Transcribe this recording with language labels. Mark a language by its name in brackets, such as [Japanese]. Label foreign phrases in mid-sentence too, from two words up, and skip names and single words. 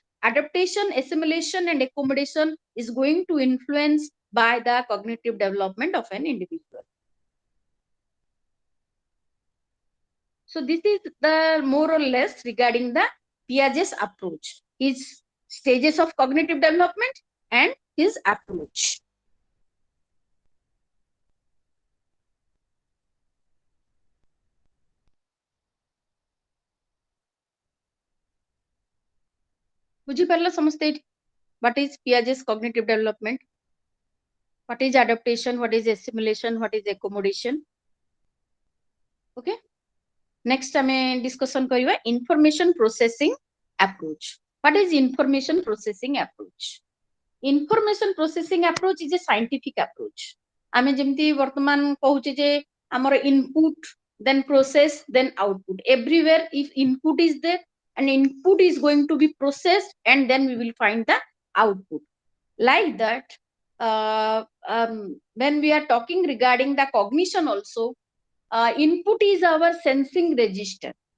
[English] Adaptation, assimilation, and accommodation is going to influence by the cognitive development of an individual. So this is the more or less regarding the Piaget's approach, his stages of cognitive development and his approach. [Odia] ବୁଝିପାରିଲ ସମସ୍ତେ? [English] What is Piaget's cognitive development? What is adaptation? What is assimilation? What is accommodation? Okay. Next, [Odia] ଆମେ discussion କରିବା [English] information processing approach. What is information processing approach? Information processing approach is a scientific approach. [Odia] ଆମେ ଯେମିତି ବର୍ତ୍ତମାନ କହୁଛେ ଯେ ଆମର input, [English] then process, then output. Everywhere, if input is there, an input is going to be processed, and then we will find the output. Like that, when we are talking regarding the cognition also, input is our sensing register.